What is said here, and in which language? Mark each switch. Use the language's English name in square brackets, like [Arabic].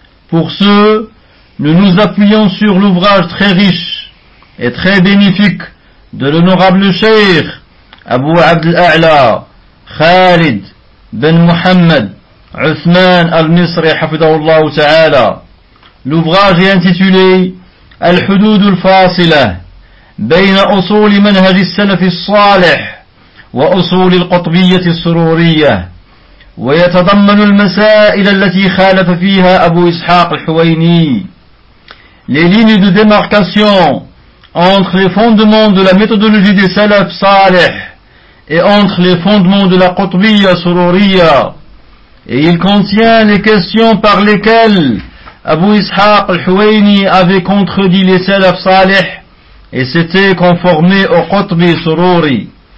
[French] Pour ce, nous nous appuyons sur l'ouvrage très riche et très bénéfique de l'honorable Cheikh Abu Abd al-A'la Khalid ben Muhammad Uthman al-Misri hafidahullah ta'ala. L'ouvrage est intitulé [Arabic] الحدود الفاصلة بين أصول منهج السلف الصالح وأصول القطبية السرورية، ويتضمن المسائل التي خالف فيها أبو إسحاق الحويني. [French] Les lignes de démarcation entre les fondements de la méthodologie des salaf صالح et entre les fondements de la قطبية السرورية. Et il contient les questions par lesquelles Abu Ishaq al-Huwayni avait contredit les salaf salih et s'était conformé au Qutbi Sururi.